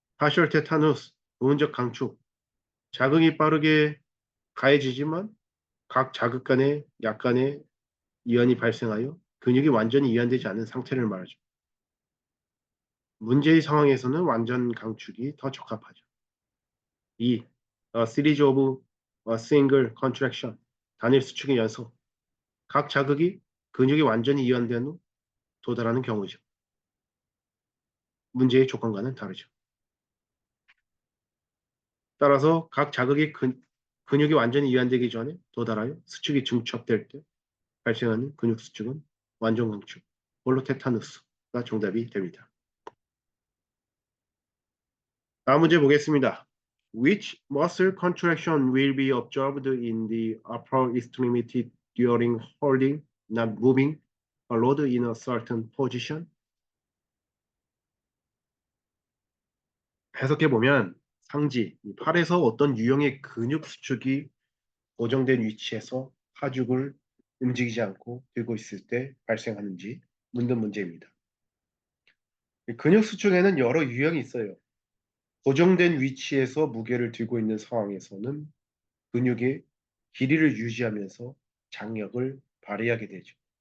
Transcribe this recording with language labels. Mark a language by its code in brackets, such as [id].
[ko] 파셜 테타누스, 부분적 강축. 자극이 빠르게 가해지지만 각 자극 간에 약간의 이완이 발생하여 근육이 완전히 이완되지 않은 상태를 말하죠. 문제의 상황에서는 완전 강축이 더 적합하죠. 2. [en] A series of a single contraction. [ko] 단일 수축의 연속. 각 자극이 근육이 완전히 이완된 후 도달하는 경우죠. 문제의 조건과는 다르죠. 따라서 각 자극이 근육이 완전히 이완되기 전에 도달하여 수축이 중첩될 때 발생하는 근육 수축은 완전 강축, 볼로 테타누스가 정답이 됩니다. 다음 문제 보겠습니다. [en] Which muscle contraction will be observed in the upper extremity during holding, not moving, a load in a certain position? [ko] 해석해 보면 상지, 팔에서 어떤 유형의 근육 수축이 고정된 위치에서 하중을 움직이지 않고 들고 있을 때 발생하는지 묻는 문제입니다. 근육 수축에는 여러 유형이 있어요. 고정된 위치에서 무게를 들고 있는 상황에서는 근육의 길이를 유지하면서 장력을 발휘하게 되죠.